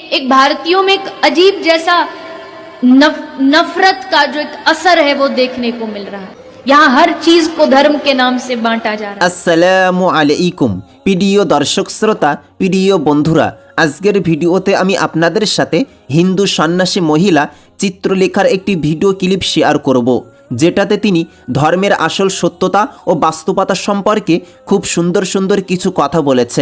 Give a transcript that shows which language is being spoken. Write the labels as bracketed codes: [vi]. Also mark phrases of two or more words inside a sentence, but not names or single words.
[ur] ایک بھارتیوں میں ایک عجیب جیسا نفرت کا جو ایک اثر ہے وہ دیکھنے کو مل رہا ہے. یہاں ہر چیز کو دھرم کے نام سے بانٹا جا رہا ہے. [bn] আসসালামু আলাইকুম প্রিয় দর্শক শ্রোতা, প্রিয় বন্ধুরা, আজকের ভিডিওতে আমি আপনাদের সাথে হিন্দু সন্ন্যাসী মহিলা চিত্রলেখার একটি ভিডিও ক্লিপ শেয়ার করব, যেটাতে তিনি ধর্মের আসল সত্যতা ও বাস্তবতা সম্পর্কে খুব সুন্দর সুন্দর কিছু কথা বলেছেন।